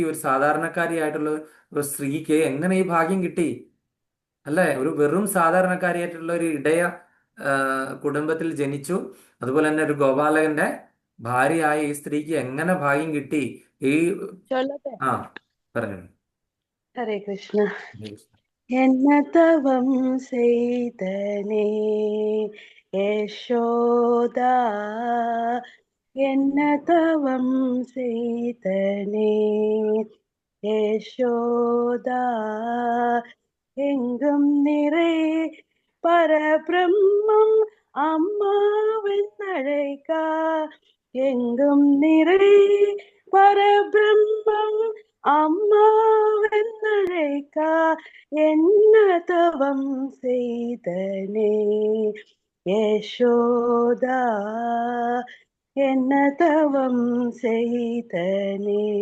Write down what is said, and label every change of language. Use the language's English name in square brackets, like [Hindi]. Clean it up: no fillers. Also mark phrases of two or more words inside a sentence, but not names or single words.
[Malayalam] ഒരു സാധാരണക്കാരിയായിട്ടുള്ള ഒരു സ്ത്രീക്ക് എങ്ങനെ ഈ ഭാഗ്യം കിട്ടി? അല്ലേ? ഒരു വെറും സാധാരണക്കാരിയായിട്ടുള്ള ഒരു ഇടയ കുടുംബത്തിൽ ജനിച്ചു. അതുപോലെ തന്നെ ഒരു ഗോപാലകന്റെ ഭാര്യയായ ഈ സ്ത്രീക്ക് എങ്ങനെ ഭാഗ്യം കിട്ടി? ഈ ചൊല്ലട്ടെ. ആ പറഞ്ഞു. ഹരേ കൃഷ്ണ. [Tamil] என்ன தவம் செய்தனே யசோதா, என்ன தவம் செய்தனே யசோதா, எங்கும் நிறை பரபிரம்மம் அம்மாவென்னழைக்கா, எங்கும் நிறை பரபிரம்மம் அம்மாவென்னழைக்கா, என்ன தவம் செய்தனே யசோதா, என்ன தவம் செய்தனே.